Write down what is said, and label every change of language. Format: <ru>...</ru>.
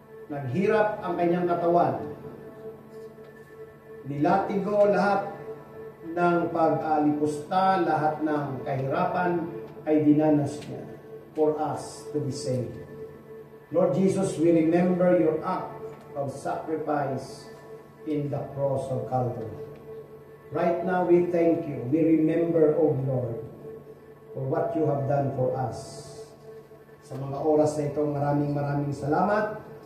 <tl>Naghirap ang kanyang katawan. Nilatigo lahat ng pag-alipusta, lahat ng kahirapan ay dinanas niya</tl> <en>for us to be saved. Lord Jesus, we remember your act of sacrifice in the cross of Calvary. Right now, we thank you. We remember, O Lord, for what you have done for us.</en> <tl>Sa mga oras na ito, maraming salamat.</tl>